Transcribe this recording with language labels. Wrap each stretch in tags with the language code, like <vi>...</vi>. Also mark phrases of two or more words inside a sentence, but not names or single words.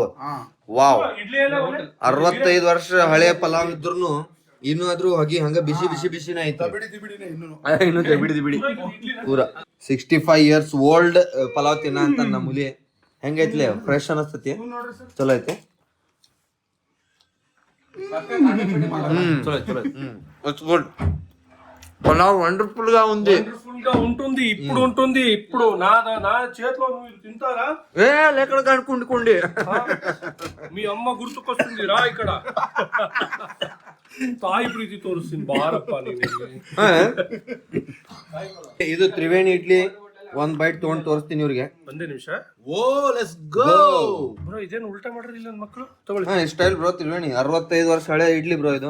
<kn>ವಾವ್, 65 ವರ್ಷ ಹಳೆ ಪಲಾವ್ ಇದ್ರುನು ಇನ್ನೂ ಆದ್ರೂ ಹೋಗಿ ಹಂಗ ಬಿಸಿನ ಐತಿ. ಇನ್ನು ಬಿಡಿ ಪೂರ 65</kn> <en>years old</en> <kn>ಪಲಾವ್ ತಿನ್ನ ಅಂತ ನಮ್ಮ ಹುಲಿ. ಹೆಂಗೈತ್ಲೆ, ಫ್ರೆಶ್ ಅನಸ್ತತಿ, ಚಲೋ ಐತಿ.</kn> <te>పలావ్ వండర్ఫుల్ గా ఉంది. ఇప్పుడు నా చేతిలో నువ్వు తింటారా? ఎక్కడ కనుక్కుండి మీ అమ్మ గుర్తుకొస్తుంది రా ఇక్కడ.</te> <kn>ತಾಯಿ ಪ್ರೀತಿ ತೋರಿಸ್ತೀನಿ ಬಾರಪ್ಪ ನೀನು. ಇದು ತ್ರಿವೇಣಿ ಇಡ್ಲಿ. ಒಂದ್ ಬೈಟ್ ತಗೊಂಡ್ ತೋರಿಸ್ತೀನಿ ಇವ್ರಿಗೆ. ಒಂದೇ ನಿಮಿಷ.</kn> <en>oh let's go</en> <kn>ಬ್ರೋ, ಇದೇನು ಉಲ್ಟಾ ಮಾಡ್ರಿ ಇಲ್ಲ ಮಕ್ಕಳು. ತಗೊಳ್ಳಿ.</kn> <en>style bro,</en> <kn>ತ್ರಿವೇಣಿ 65 ವರ್ಷ ಹಳೆ ಇಡ್ಲಿ ಬ್ರೋ ಇದು.</kn>